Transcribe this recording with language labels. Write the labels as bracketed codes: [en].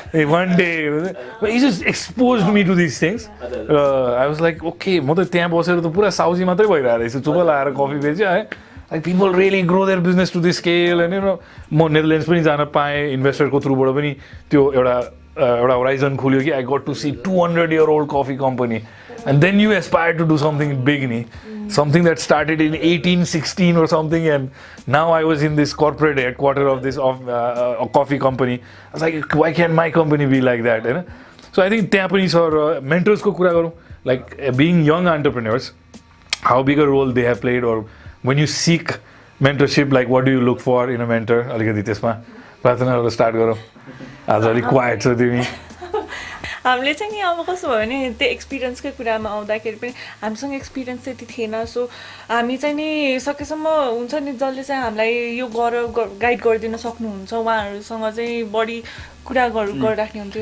[en] One day, but he just exposed me to these things. I was like, okay, [ne] म त त्यहाँ बसेर त पुरा साउजी मात्रै भइरहेको रहेछ, चुप लाएर कफी बेच्यो है. [en] Like people really grow their business to this scale, and you know, [ne] म नेदरल्यान्ड्स पनि जान पाएँ, इन्भेस्टरको थ्रुबाट पनि त्यो एउटा horizon खुल्यो कि [en] I got to see 200-year-old coffee company, and then you aspire to do something big, ni, something that started in 1816 or something, and now I was in this corporate headquarter of this a coffee company. I was like, why can't my company be like that? You know? So I think [ne] त्यहाँ पनि sir [en] mentors [ne] को कुरा गरौँ, [en] like being young entrepreneurs, how big a role they have played, or when you seek mentorship, like what do you look for in a mentor? [ne] अलिकति त्यसमा प्रार्थनाबाट start गरौँ. आज अलिक क्वाइट छ तिमी. हामीले चाहिँ नि अब कस्तो भयो भने त्यो एक्सपिरियन्सकै कुरामा आउँदाखेरि पनि हामीसँग एक्सपिरियन्स त्यति थिएन. सो हामी चाहिँ नि सकेसम्म हुन्छ नि जसले चाहिँ हामीलाई यो गाइड गरिदिन सक्नुहुन्छ उहाँहरूसँग चाहिँ बढी कुरा गरिराख्ने हुन्थ्यो.